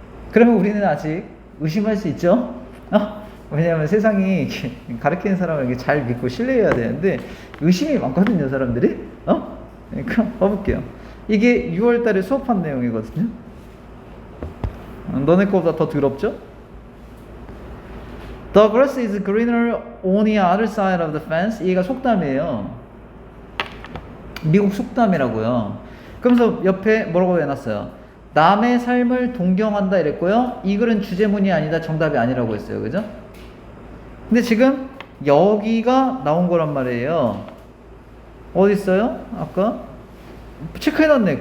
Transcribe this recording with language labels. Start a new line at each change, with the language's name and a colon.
Korean: 그러면 우리는 아직 의심할 수 있죠? 왜냐하면 세상이 가르치는 사람을 이렇게 잘 믿고 신뢰해야 되는데 의심이 많거든요, 사람들이. 그러니까 봐볼게요. 이게 6월 달에 수업한 내용이거든요. 너네 거보다 더 더럽죠?
English: The grass is greener on the other side of the fence.
Korean: 얘가 속담이에요. 미국 속담이라고요. 그러면서 옆에 뭐라고 해놨어요? 남의 삶을 동경한다 이랬고요. 이 글은 주제문이 아니다, 정답이 아니라고 했어요. 그죠? 근데 지금 여기가 나온 거란 말이에요. 어디 있어요? 아까 체크해놨네.